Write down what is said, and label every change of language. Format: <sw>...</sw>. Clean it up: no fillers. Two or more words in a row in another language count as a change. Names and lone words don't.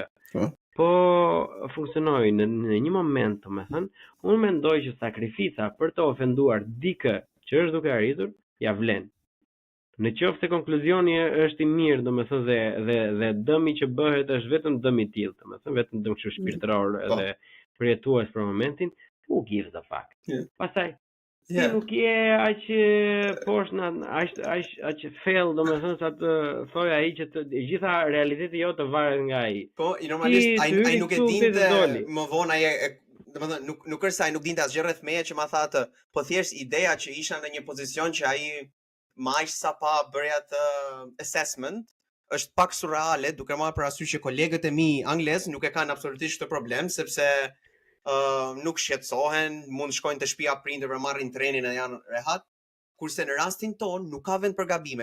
<sq>Po funksionoi në një moment, domethënë, unë mendoj që sakrifica për të ofenduar dikë që është duke arritur, ja vlen. Në qoftë se konkluzioni është i mirë, domethënë dhe dëmi që bëhet është vetëm dëm i tillë, domethënë vetëm dëm kështu shpirtëror edhe përjetues për momentin,</sq> <en>who gives a fuck.</en> <sq>Pastaj ti nuk je aq poshtë aq fail, domethënë sa të thoj ai që të gjitha realiteti jote varet nga ai. Po, normalisht ai nuk e dinte më vonë ai, domethënë nuk është se ai nuk dinte asgjë rreth meje që ma tha atë, po thjesht ideja që isha në një pozicion që ai më aq sa pa bërja atë assessment është pak surreale, duke marrë parasysh që kolegët e mi anglez nuk e kanë absolutisht këtë problem sepse nuk shqetësohen, mund shkojnë të shtëpia prindërve, marrin trenin e janë rehat, kurse në rastin ton nuk ka vend për gabime.</sq>